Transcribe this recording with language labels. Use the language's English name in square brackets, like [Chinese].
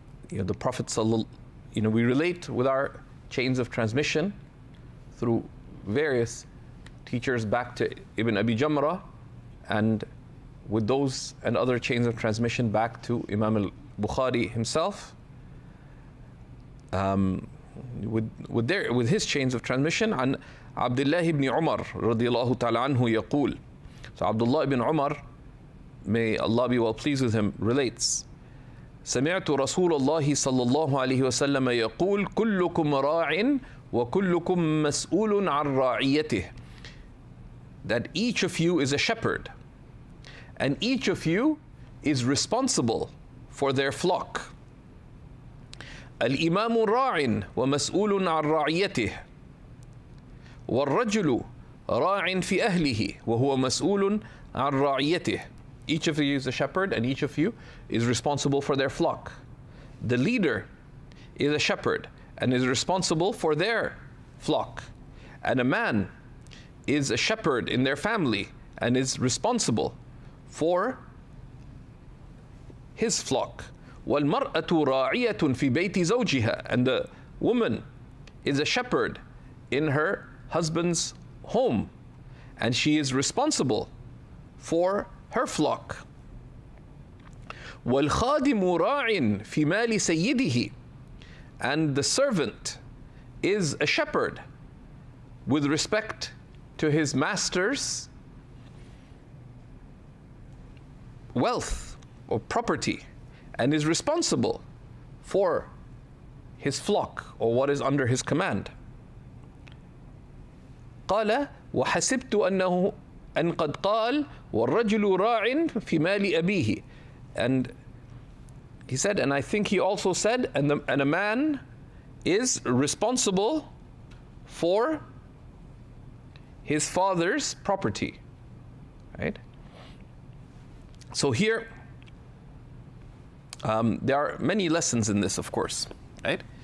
[English] The Prophet we relate with our chains of transmission through various teachers back to Ibn Abi Jamra, and with those and other chains of transmission back to Imam al-Bukhari himself, with his chains of transmission, [Arabic] عن عبد الله بن عمر رضي الله تعالى عنه يقول. [English] So Abdullah ibn Umar, may Allah be well pleased with him, relates, [Arabic] سمعت رسول الله صلى الله عليه وسلم يقول كلكم راع وكلكم مسؤول عن رعيته. [English] That each of you is a shepherd, and each of you is responsible for their flock. [Arabic] الإمام راع ومسؤول عن رعيته والرجل راع في أهله وهو مسؤول عن رعيته. [English] Each of you is a shepherd, and each of you is responsible for their flock. The leader is a shepherd and is responsible for their flock. And a man is a shepherd in their family and is responsible for his flock. [Arabic] وَالْمَرْأَةُ رَاعِيَةٌ فِي بَيْتِ زَوْجِهَا. [English] And the woman is a shepherd in her husband's home, and she is responsible for her flock. [Arabic] وَالْخَادِمُ رَاعٍ فِي مَالِ سَيِّدِهِ. [English] And the servant is a shepherd with respect to his master's wealth or property, and is responsible for his flock or what is under his command. [Arabic] قال وحسبت أنه أن قد قال والرجل راع في مال أبيه. [English] And he said, and I think he also said, and a man is responsible for his father's property, right? So here, there are many lessons in this, of course, right?